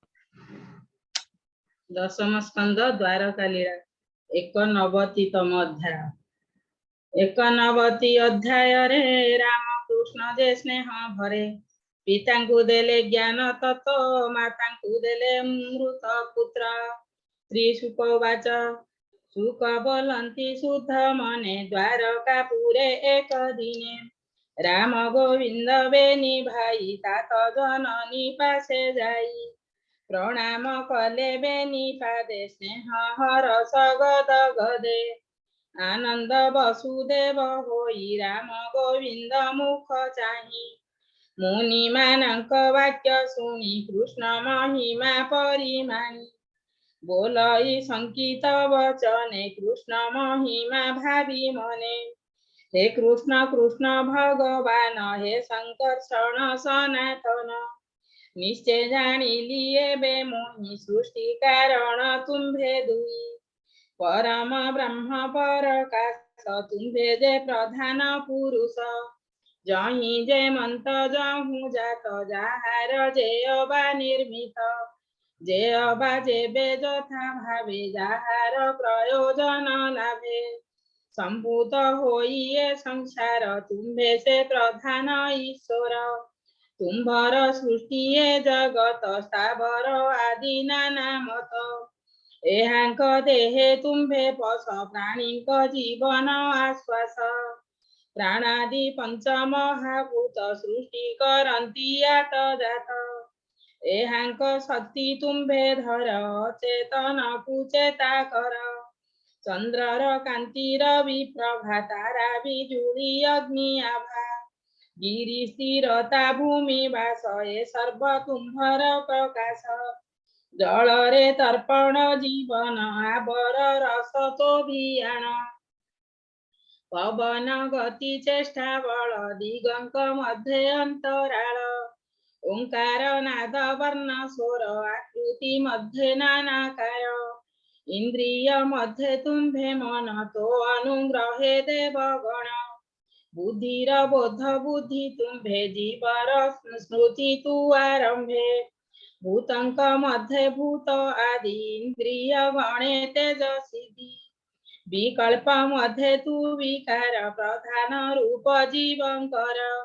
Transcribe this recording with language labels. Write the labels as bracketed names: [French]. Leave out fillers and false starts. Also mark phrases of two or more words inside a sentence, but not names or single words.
[Odia] ଦଶମ ସ୍କନ୍ଦ ଦ୍ୱାରକା ଲୀଳା 89ତମ ଅଧ୍ୟାୟ। 89 ଅଧ୍ୟାୟ ରେ ରାମ କୃଷ୍ଣ ଯେ ସ୍ନେହ ଭରେ ପିତା କୁ ଦେଲେ ଜ୍ଞାନ ତତ୍ତ୍ୱ ମାତା କୁ ଦେଲେ ମୃତ ପୁତ୍ର। ଶ୍ରୀ ସୁଖବାଚ ସୁଖ ବୋଲନ୍ତି ଶୁଦ୍ଧ ମନେ ଦ୍ୱାରକା ପୁରେ ଏକ ଦିନେ ରାମ ଗୋବିନ୍ଦ ବେନି ଭାଇ ତାତ ଜନନୀ ପାଶେ ଯାଇ ପ୍ରଣାମ କଲେ ବେନି ପାଦେ ସ୍ନେହ ହରଷ ଗଦ ଗଦେ ଆନନ୍ଦ ବସୁଦେବ ହୋଇ ରାମ ଗୋବିନ୍ଦ ମୁଖ ଚାହିଁ ମୁନି ମାନଙ୍କ ବାକ୍ୟ ଶୁଣି କୃଷ୍ଣ ମହିମା ପରିମାଣି ବୋଲଇ ସଙ୍କିତ ବଚନେ କୃଷ୍ଣ ମହିମା ଭାବି ମନେ ହେ କୃଷ୍ଣ କୃଷ୍ଣ ଭଗବାନ ହେ ସଙ୍କର୍ଷଣ ସନାତନ ନିଶ୍ଚୟ ଜାଣିଲି ଏବେ ମୋହି ସୃଷ୍ଟି କାରଣ ତୁମ୍ଭେ ଦୁଇ ପରମ ବ୍ରହ୍ମ ପରକାଶ ତୁମ୍ଭେ ଯେ ପ୍ରଧାନ ପୁରୁଷ ଯହିଁ ଯେ ମନ୍ତ ଯହୁଁ ଯାତ ଯାହାର ଯେ ଅବା ନିର୍ମିତ ଯେ ଅବା ଯେବେ ଯଥା ଭାବେ ଯାହାର ପ୍ରୟୋଜନ ଲାଭେ ସମ୍ଭୂତ ହୋଇ ଏ ସଂସାର ତୁମ୍ଭେ ସେ ପ୍ରଧାନ ଈଶ୍ୱର ତୁମ୍ଭର ସୃଷ୍ଟି ଏ ଜଗତ ସ୍ଥାବର ଆଦି ନାନା ମତ ଏହାଙ୍କ ଦେହେ ତୁମ୍ଭେ ପଶ ପ୍ରାଣୀଙ୍କ ଜୀବନ ଆଶ୍ୱାସ ପ୍ରାଣାଦି ପଞ୍ଚ ମହାଭୂତ ସୃଷ୍ଟି କରନ୍ତି ଯାତ ଯାତ ଏହାଙ୍କ ଶକ୍ତି ତୁମ୍ଭେ ଧର ଚେତନ କୁଚେତା କର ଚନ୍ଦ୍ରର କାନ୍ତିର ବିପ୍ରଭା ତାରା ବିଜୁଳି ଅଗ୍ନି ଆଭା ଗିରି ସ୍ଥିରତା ଭୂମି ବାସ ଏ ସର୍ବ ତୁମ୍ଭର ପ୍ରକାଶ ଜଳ ରେ ତର୍ପଣ ଜୀବନ ଆବର ରସ ଚୋଭିଆଣ ପବନ ଗତି ଚେଷ୍ଟା ବଳ ଦିଗଙ୍କ ମଧ୍ୟେ ଅନ୍ତରାଳ ଓଁକାର ନାଦ ବର୍ଣ୍ଣ ସ୍ୱର ଆକୃତି ମଧ୍ୟେ ନାନାକାର ଇନ୍ଦ୍ରିୟ ମଧ୍ୟେ ତୁମ୍ଭେ ମନ ତୋ ଅନୁଗ୍ରହେ ଦେବଗଣ ବୁଦ୍ଧିର ବୋଧ ବୁଦ୍ଧି ତୁମ୍ଭେ ଜୀବର ସ୍ମୃତି ତୁ ଆରମ୍ଭେ ଭୂତଙ୍କ ମଧ୍ୟେ ଭୂତ ଆଦି ଇନ୍ଦ୍ରିୟ ଗଣେ ତେଜସିଦ୍ଧି ବିକଳ୍ପ ମଧ୍ୟେ ତୁ ବିକାର ପ୍ରଧାନ ରୂପ ଜୀବଙ୍କର